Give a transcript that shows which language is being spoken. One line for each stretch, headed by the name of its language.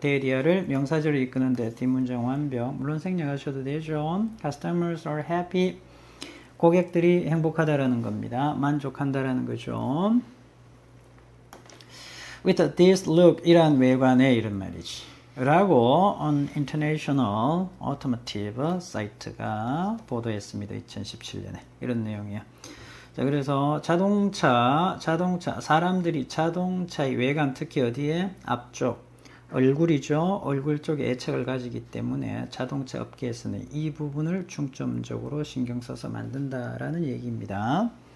Korean: 대리아를 명사절을 이끄는데 뒷문장 완벽. 물론 생략하셔도 되죠.
English: Customers are happy.
Korean: 고객들이 행복하다라는 겁니다. 만족한다라는 거죠.
English: With this look,
Korean: 이란 외관에 이런 말이지. 라고 on International Automotive Site가 보도했습니다. 2017년에. 이런 내용이야. 자, 그래서 자동차, 사람들이 자동차의 외관, 특히 어디에? 앞쪽, 얼굴이죠. 얼굴 쪽에 애착을 가지기 때문에 자동차 업계에서는 이 부분을 중점적으로 신경 써서 만든다라는 얘기입니다.